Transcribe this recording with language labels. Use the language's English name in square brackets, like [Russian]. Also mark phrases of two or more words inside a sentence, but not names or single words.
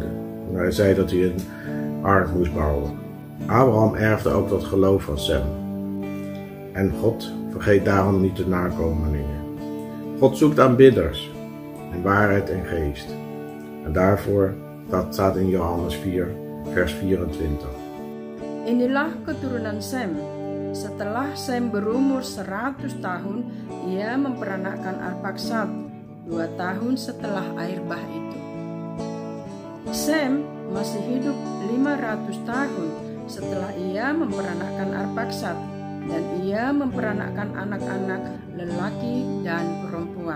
[Dutch] En hij zei dat hij een ark moest bouwen. Abraham erfde ook dat geloof van Sem. En God vergeet daarom niet de nakomelingen. God zoekt aanbidders in waarheid en geest. En daarvoor, dat staat in Johannes 4, vers 24. [Indonesian] Inilah keturunan Sem. Setelah Sem berumur 100 tahun, ia memperanakkan Arpachsad 2 tahun setelah air bah itu. Sem masih hidup 500 tahun setelah ia memperanakkan Arpachsad, dan ia memperanakkan anak-anak lelaki dan perempuan.